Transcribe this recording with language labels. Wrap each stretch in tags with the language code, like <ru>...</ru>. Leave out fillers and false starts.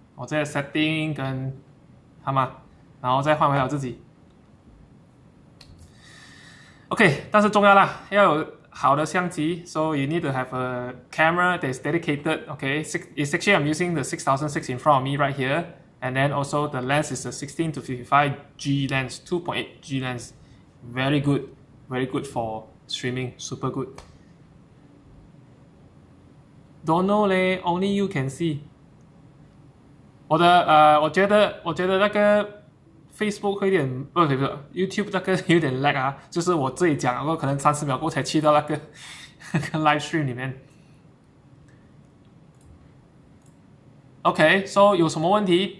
<zh>我在 setting 跟然后再换回了自己。</zh> <en>OK，</en> <zh>但是重要啦，要有好的相机</zh> <en>，so you need to have a camera that is dedicated. OK, it's actually I'm using the 6006 in front of me right here, and then also the lens is a 16 to 55G lens, 2.8G lens, very good for streaming, super good. Don't know 嘞 ，only you can see.</en> <zh>我觉得那个 Facebook 会有点不是 YouTube 那个有点 lag 啊，就是我自己讲，然后可能30秒过才去到那个live stream 里面。 OK，so 有什么问题？</zh>